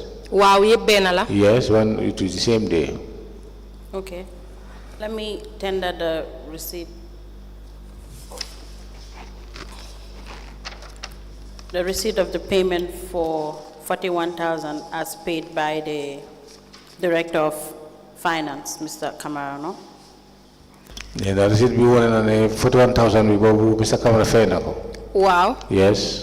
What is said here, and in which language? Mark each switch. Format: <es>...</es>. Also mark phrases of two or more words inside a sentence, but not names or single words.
<wo>waaw yëpp benn la</wo> <en>Yes, when it is the same day. Okay. Let me tender the receipt. The receipt of the payment for 41,000 as paid by the Director of Finance, Mr. Camarano.</en> <wo>Nena receipt bi wone na ne 41,000 bi boobu Mr. Camara fay na ko. waaw</wo> <en>Yes.</en>